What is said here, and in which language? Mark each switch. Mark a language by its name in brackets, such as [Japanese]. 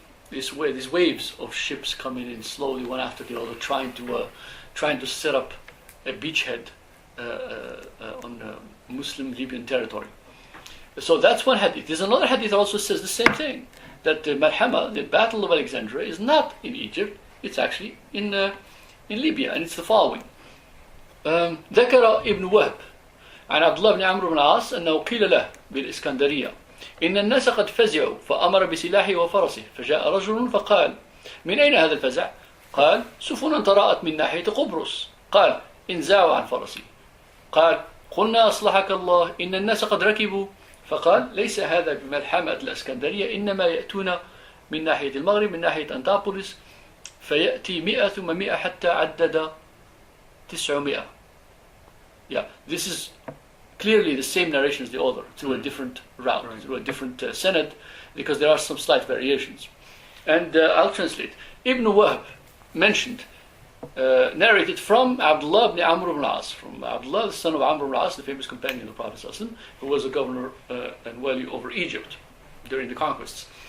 [English] These waves of ships coming in slowly, one after the other, trying to set up a beachhead on Muslim Libyan territory. So that's one hadith. There's another hadith that also says the same thing, that the Malhama, the Battle of Alexandria, is not in Egypt. It's actually in Libya, and it's the following. [Arabic] ذكر ابن وهب عن عبد الله بن عمرو بن العاص أنه قيل له بالإسكندرية إن الناس قد فزعوا فأمر بسلاحه وفرسه فجاء رجل فقال من أين هذا الفزع؟ قال سفن تراءت من ناحية قبرص. قال انزعوا عن فرسي. قال قلنا أصلحك الله إن الناس قد ركبوا. فقال ليس هذا بملحمة الإسكندرية إنما يأتون من ناحية المغرب من ناحية أنطابوليس فيأتي 100 ثم 100 حتى عدد 900. [English] Yeah, this is clearly the same narration as the other, through a different route, through a different sanad, because there are some slight variations. And I'll translate. Ibn Wahb mentioned, narrated from Abdullah ibn Amr ibn al-As, from Abdullah, the son of Amr ibn al-As, the famous companion of the Prophet ﷺ, who was a governor and wali over Egypt during the conquests.